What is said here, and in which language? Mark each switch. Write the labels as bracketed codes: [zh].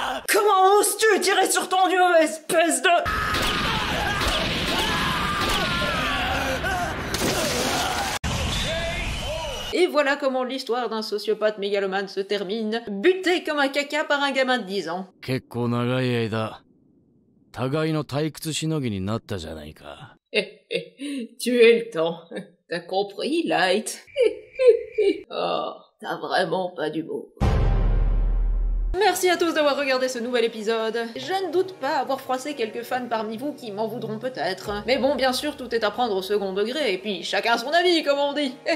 [fr] Comment oses-tu tirer sur ton dieu, espèce de... Et voilà comment l'histoire d'un sociopathe mégalomane se termine, buté comme un caca par un gamin de 10 ans. [ja] 結構長い間、互いの退屈しのぎになったじゃないか。 [fr] Tu es le temps. T'as compris, Light? Oh, t'as vraiment pas d'humour. Merci à tous d'avoir regardé ce nouvel épisode. Je ne doute pas avoir froissé quelques fans parmi vous qui m'en voudront peut-être. Mais bon, bien sûr, tout est à prendre au second degré, et puis chacun son avis, comme on dit.